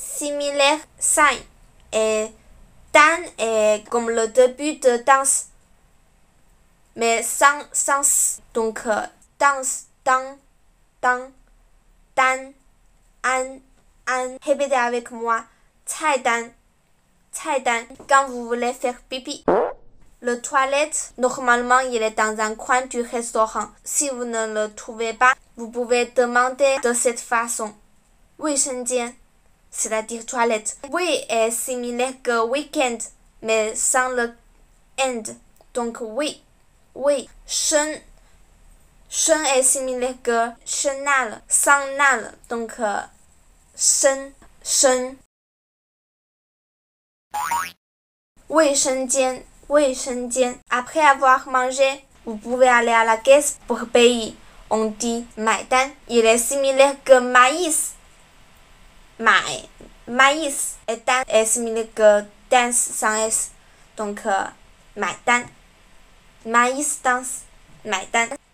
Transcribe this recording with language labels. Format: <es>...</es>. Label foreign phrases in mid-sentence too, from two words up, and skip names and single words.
<fr>Similaire « 菜 et dan est comme le début de danse, mais sans sens. Donc, danse, dan, dan, dan, an, an. Répétez avec moi.</fr> <zh>菜单, 菜单.</zh> <fr>Quand vous voulez faire pipi. Le toilette, normalement, il est dans un coin du restaurant. Si vous ne le trouvez pas, vous pouvez demander de cette façon.</fr> <zh>卫生间,</zh> <fr>c'est-à-dire toilette. Oui est similaire que weekend, mais sans le end. Donc oui, oui. 生 est similaire que chenal, sans nal. Donc</fr> <zh>生 卫生间</zh> <fr>Après avoir mangé, vous pouvez aller à la caisse pour payer. On dit 买单. Il est similaire que maïs. Maïs et dan est similaire que dance sans S.</fr> <zh>Donc 买单.</zh> <fr>Maïs danse.</fr> <zh>买单.</zh>